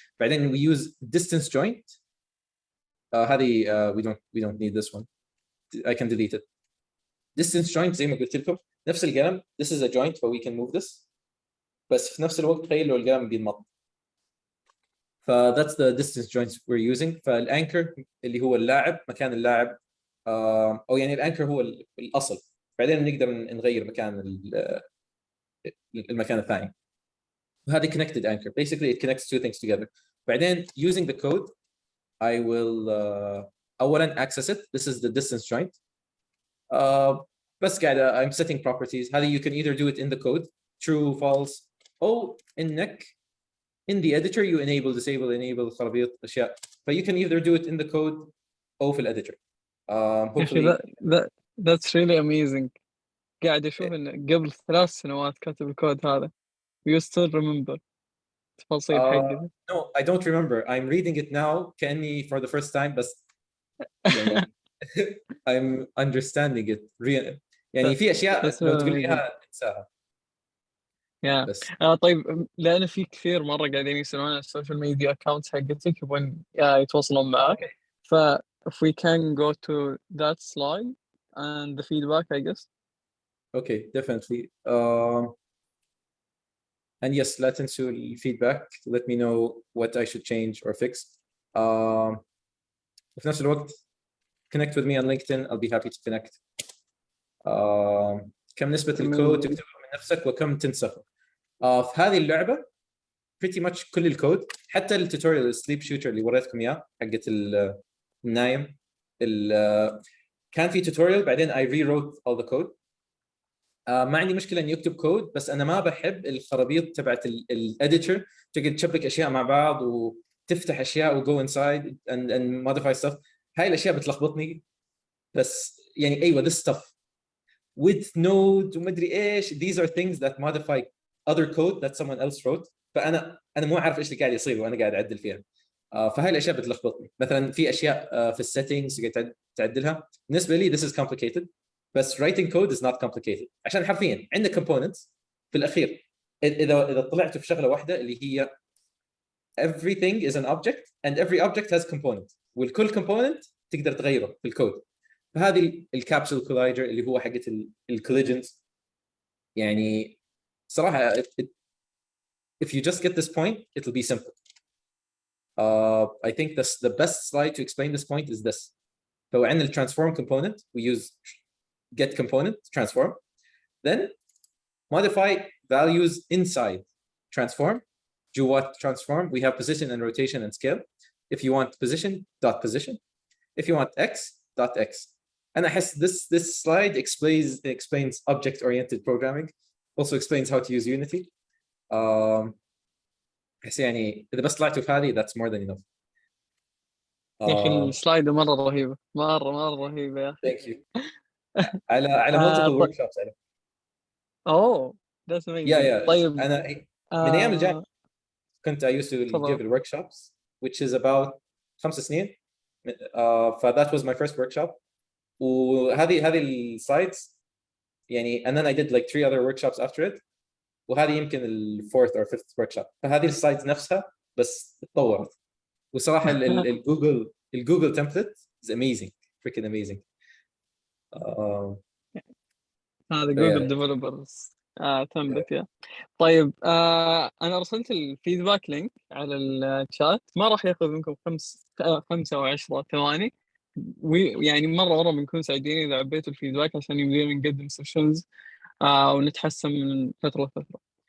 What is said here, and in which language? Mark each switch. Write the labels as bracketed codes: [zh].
[en] بعدين we use distance joint. هذه we don't need this one. I can delete it. Distance joint زي ما قلت لكم نفس القلم this is a joint so we can move this. [ar] بس في نفس الوقت تخيل لو القلم بينمط. [en] ف that's the distance joints we're using. [ar] فالانكر اللي هو اللاعب مكان اللاعب او يعني الانكر هو الاصل. بعدين نقدر نغير مكان المكان الثاني. [en] هذه connected anchor. Basically it connects two things together. بعدين using the code I will اولا access it. This is the distance joint. بس قاعده I'm setting properties. هذه you can either do it in the code true false او انك in the editor you enable خرابيط اشياء. ف you can either do it in the code او في الeditor. hopefully that's really amazing. [ar] قاعد اشوف ان قبل 3 سنوات كاتب الكود هذا. [en] You still remember تفاصيل حقه. No, I don't remember. I'm reading it now كأني for the first time بس يعني I'm understanding it really. [ar] يعني في اشياء لو تقول لي اياها انساها. بس طيب لأن في كثير مرة قاعدين يسألون على السوشيال ميديا accounts حقتك يبون يتواصلون معك. [en] ف if we can go to that slide and the feedback I guess. Okay, definitely. And yes, لا تنسوا الفيدباك to let me know what I should change or fix. في نفس الوقت connect with me on LinkedIn. I'll be happy to connect. [ar] كم نسبة الكود تكتبه من نفسك وكم تنسخه؟ في هذه اللعبة pretty much كل الكود حتى التوتوريال السليب شوتر اللي وريتكم اياه حقت النايم كان في توتوريال بعدين I rewrote all the code. ما عندي مشكله اني اكتب كود بس انا ما بحب الخرابيط تبعت الاديتور تقعد تشبك اشياء مع بعض وتفتح اشياء وجو انسايد and modify stuff. هاي الاشياء بتلخبطني. [en] بس يعني ايوه this stuff with node وما ادري ايش these are things that modify other code that someone else wrote. [ar] فانا مو عارف ايش اللي قاعد يصير وانا قاعد اعدل فيها. فهاي الاشياء بتلخبطني. مثلا في اشياء في السيتنجز قاعد تعدلها بالنسبه لي this is complicated بس writing code is not complicated عشان حرفيا عندك components في الاخير اذا طلعت في شغله واحده اللي هي everything is an object and every object has component والكل component تقدر تغيره في الكود. فهذه الكابسول كولايدر اللي هو حقت الكوليجنز يعني صراحه if you just get this point it'll be simple. [en] I think the best slide to explain this point is this. So in the transform component we use get component transform, then modify values inside transform. جوات transform we have position and rotation and scale. If you want position dot position, if you want x dot x. And I guess this slide explains object oriented programming, also explains how to use Unity. [ar] بس يعني إذا بس طلعتوا في هذه that's more than enough. يا أخي السلايد مرة رهيبة مرة رهيبة يا أخي. [en] Thank you. على multiple workshops على. that's amazing. Yeah. [ar] طيب [en] أنا من أيام الجامعة كنت I used to give workshops which is about 5 سنين. that was my first workshop. وهذه السلايدز يعني and then I did like 3 other workshops after it. وهذه يمكن fourth or fifth workshop. [ar] فهذه السلايدز نفسها بس تطورت. [en] وصراحة الجوجل template is amazing, freaking amazing. [ar] هذا جوجل ديفلوبرز template يا. طيب أنا أرسلت الفيدباك لينك على الشات. ما راح ياخذ منكم 5 أو 10 ثواني. يعني مرة بنكون سعيدين إذا عبيتوا الفيدباك عشان يبدينا نقدم سيشنز ونتحسن من فترة لفترة.